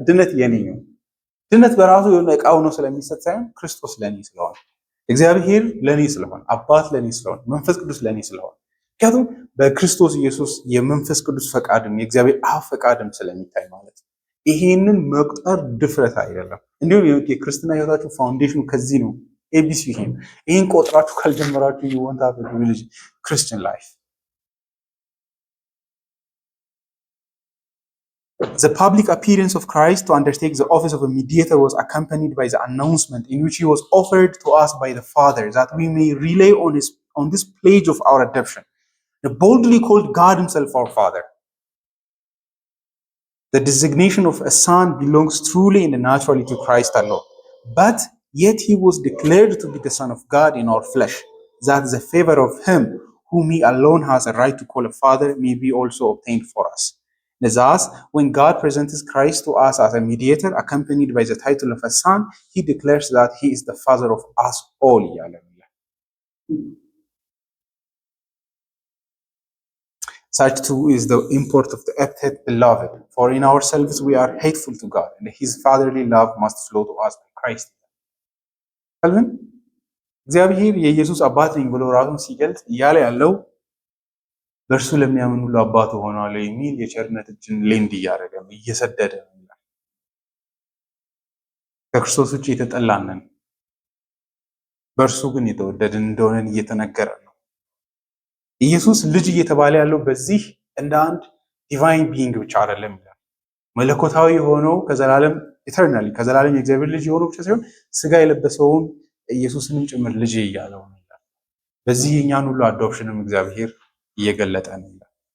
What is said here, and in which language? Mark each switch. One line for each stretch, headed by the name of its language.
Amharic: ድነት የኔ ነው። ድነት በራሱ የሆነ ዕቃው ነው ስለሚሰጥ ሳይሆን ክርስቶስ ለኔ ስለሆነ፣ እግዚአብሔር ለኔ ስለሆነ፣ አባት ለኔ ስለሆነ፣ መንፈስ ቅዱስ ለኔ ስለሆነ፣ ምክንያቱም በክርስቶስ ኢየሱስ የመንፈስ ቅዱስ ፈቃድም የእግዚአብሔር አብ ፈቃድም ስለሚታይ ማለት ነው። ይሄንን መቁጠር ድፍረት አይደለም። እንዲሁም የክርስትና ህይወታችሁ ፋውንዴሽኑ ከዚህ ነው። ኤቢሲ ይሄን ቆጥራችሁ ካልጀመራችሁ
English: you won't have a religion Christian life. The public appearance of Christ to undertake the office of a mediator was accompanied by the announcement in which he was offered to us by the Father that we may rely on this pledge of our adoption, the boldly called God himself our Father. The designation of a son belongs truly and naturally to Christ alone. But yet he was declared to be the Son of God in our flesh, that the favor of him whom he alone has a right to call a father may be also obtained for us. Thus, when God presents Christ to us as a mediator, accompanied by the title of a son, he declares that he is the father of us all. Such too is the import of the epithet beloved, for in ourselves we are hateful to God, and his fatherly love must flow to us by Christ.
Amharic: ካልምን እግዚአብሔር የኢየሱስ አባት ነኝ ብሎ ራሱን ሲገልጽ እያለ ያለው በእርሱ ለሚያምን ሁሉ አባቱ ሆኗል የሚል የቸርነት እጅን ሌንድ እያደረገ ነው፣ እየሰደደ ነው ይላል። ከክርስቶስ ውጭ የተጠላንን በእርሱ ግን የተወደድን እንደሆነን እየተነገረ ነው። ኢየሱስ ልጅ እየተባለ ያለው በዚህ እንደ አንድ ዲቫይን ቢይንግ ብቻ አይደለም ይላል። መለኮታዊ ሆነው ከዘላለም ኢተርናሊ ከዘላለም የእግዚአብሔር ልጅ የሆነው ብቻ ሳይሆን ስጋ የለበሰውን ኢየሱስንም ጭምር ልጅ እያለው ነው ይላል። በዚህ የኛን ሁሉ አዶፕሽንም እግዚአብሔር እየገለጠ ነው ይላል።